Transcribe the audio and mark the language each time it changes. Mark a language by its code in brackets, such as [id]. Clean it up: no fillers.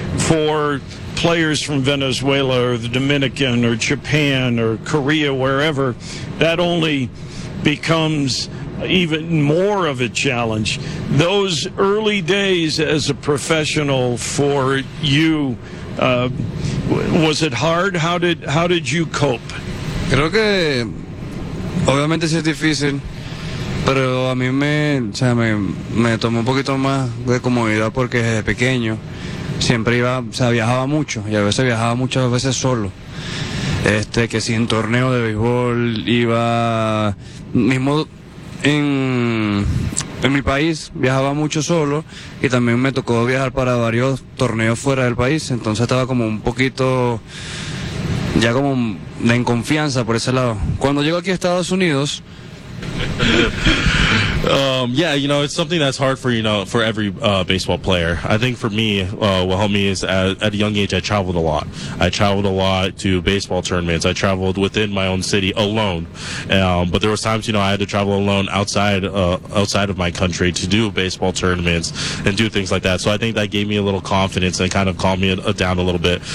[en] For players from Venezuela or the Dominican or Japan or Korea, wherever, that only becomes even more of a challenge. Those early days as a professional for you, was it hard? How did you cope? [es] Creo que obviamente sí es difícil, pero a mí me tomó un poquito más de comodidad porque desde pequeño siempre iba, o sea, viajaba mucho y a veces viajaba muchas veces solo. Que si en torneo de béisbol iba mismo en mi país viajaba mucho solo y también me tocó viajar para varios torneos fuera del país, entonces estaba como un poquito ya como en confianza por ese lado. Cuando llego aquí a Estados Unidos [en] Yeah, you know, it's something that's hard for, you know, for every baseball player. I think for me, what helped me is at a young age, I traveled a lot. I traveled a lot to baseball tournaments. I traveled within my own city alone. But there was times, you know, I had to travel alone outside of my country to do baseball tournaments and do things like that. So I think that gave me a little confidence and kind of calmed me down a little bit.